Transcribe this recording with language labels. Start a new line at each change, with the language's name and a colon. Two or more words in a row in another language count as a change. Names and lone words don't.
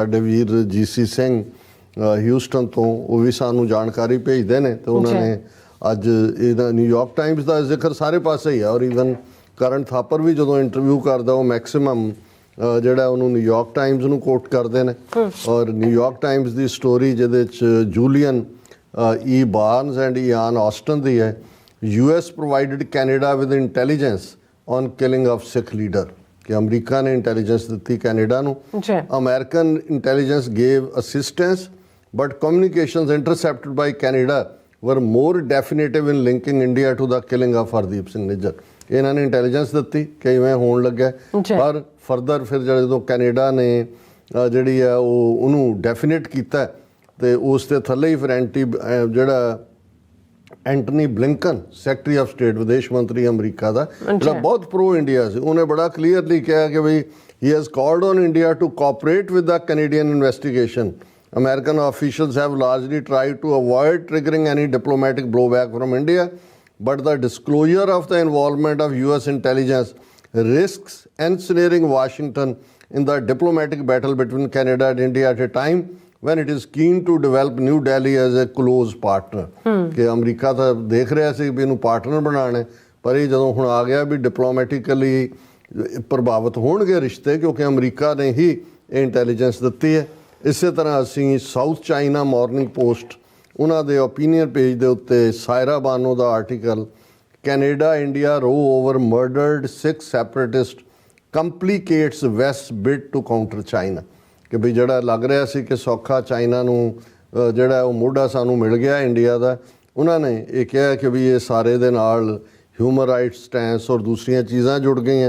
Punjabi: ਸਾਡੇ ਵੀਰ GC ਸਿੰਘ ਹਿਊਸਟਨ ਤੋਂ ਉਹ ਵੀ ਸਾਨੂੰ ਜਾਣਕਾਰੀ ਭੇਜਦੇ ਨੇ ਤੇ ਉਹਨਾਂ ਨੇ ਅੱਜ ਇਹਦਾ ਨਿਊਯਾਰਕ ਟਾਈਮਸ ਦਾ ਜ਼ਿਕਰ ਸਾਰੇ ਪਾਸੇ ਹੀ ਆ। ਔਰ ਈਵਨ ਕਰਨ ਥਾਪਰ ਵੀ ਜਦੋਂ ਇੰਟਰਵਿਊ ਕਰਦਾ ਉਹ ਮੈਕਸਿਮਮ ਜਿਹੜਾ ਉਹਨੂੰ ਨਿਊਯਾਰਕ ਟਾਈਮਸ ਨੂੰ ਕੋਟ ਕਰਦੇ ਨੇ। ਔਰ ਨਿਊਯਾਰਕ ਟਾਈਮਸ ਦੀ ਸਟੋਰੀ ਜਿਹਦੇ 'ਚ ਜੂਲੀਅਨ E. Barnes and Ian Austin ਦੀ ਹੈ,
English: US provided Canada with intelligence on killing of Sikh leader,
Punjabi: ਕਿ ਅਮਰੀਕਾ ਨੇ ਇੰਟੈਲੀਜੈਂਸ ਦਿੱਤੀ ਕੈਨੇਡਾ ਨੂੰ।
English: American intelligence gave assistance but communications intercepted by Canada were more definitive in linking India to the killing of Hardeep Singh Nijjar।
Punjabi: ਇਹਨਾਂ ਨੇ ਇੰਟੈਲੀਜੈਂਸ ਦਿੱਤੀ ਕਿ ਇਵੇਂ ਹੋਣ ਲੱਗਾ, ਪਰ ਫਰਦਰ ਫਿਰ ਜਦੋਂ ਕੈਨੇਡਾ ਨੇ ਜਿਹੜੀ ਆ ਉਹਨੂੰ ਡੈਫੀਨੇਟ ਕੀਤਾ ਤੇ ਉਸ ਦੇ ਥੱਲੇ ਹੀ ਫਿਰ ਜਿਹੜਾ ਐਂਟਨੀ ਬਲਿੰਕਨ
English: secretary of state
Punjabi: ਵਿਦੇਸ਼ ਮੰਤਰੀ ਅਮਰੀਕਾ ਦਾ ਜਿਹੜਾ ਬਹੁਤ ਪ੍ਰੋ ਇੰਡੀਆ ਸੀ, ਉਹਨੇ ਬੜਾ ਕਲੀਅਰਲੀ ਕਿਹਾ ਕਿ ਬਈ
English: he has called on India to cooperate with the Canadian investigation. American officials have largely tried to avoid triggering any diplomatic blowback from India, but the disclosure of the involvement of US intelligence risks ensnaring Washington in the diplomatic battle between Canada and India at a time when it is keen to develop New Delhi as a close partner।
Punjabi: ਕਿ ਅਮਰੀਕਾ ਤਾਂ ਦੇਖ ਰਿਹਾ ਸੀ ਵੀ ਇਹਨੂੰ ਪਾਰਟਨਰ ਬਣਾਉਣਾ, ਪਰ ਇਹ ਜਦੋਂ ਹੁਣ ਆ ਗਿਆ ਵੀ ਡਿਪਲੋਮੈਟਿਕਲੀ ਪ੍ਰਭਾਵਿਤ ਹੋਣਗੇ ਰਿਸ਼ਤੇ, ਕਿਉਂਕਿ ਅਮਰੀਕਾ ਨੇ ਹੀ ਇਹ ਇੰਟੈਲੀਜੈਂਸ ਦਿੱਤੀ ਹੈ। ਇਸੇ ਤਰ੍ਹਾਂ ਅਸੀਂ ਸਾਊਥ ਚਾਈਨਾ ਮਾਰਨਿੰਗ ਪੋਸਟ ਉਹਨਾਂ ਦੇ
English: opinion page
Punjabi: ਦੇ ਉੱਤੇ ਸਾਇਰਾ ਬਾਨੋ ਦਾ ਆਰਟੀਕਲ ਕੈਨੇਡਾ ਇੰਡੀਆ ਰੋ ਓਵਰ ਮਰਡਰਡ ਸਿੱਖ ਸੈਪਰੇਟਿਸਟ ਕੰਪਲੀਕੇਟਸ ਵੈਸਟ ਬਿਡ ਟੂ ਕਾਊਂਟਰ ਚਾਈਨਾ, ਕਿ ਵੀ ਜਿਹੜਾ ਲੱਗ ਰਿਹਾ ਸੀ ਕਿ ਸੌਖਾ ਚਾਈਨਾ ਨੂੰ ਜਿਹੜਾ ਉਹ ਮੋਢਾ ਸਾਨੂੰ ਮਿਲ ਗਿਆ ਇੰਡੀਆ ਦਾ, ਉਹਨਾਂ ਨੇ ਇਹ ਕਿਹਾ ਕਿ ਵੀ ਇਹ ਸਾਰੇ ਦੇ ਨਾਲ
English: human rights stance
Punjabi: ਔਰ ਦੂਸਰੀਆਂ ਚੀਜ਼ਾਂ ਜੁੜ ਗਈਆਂ।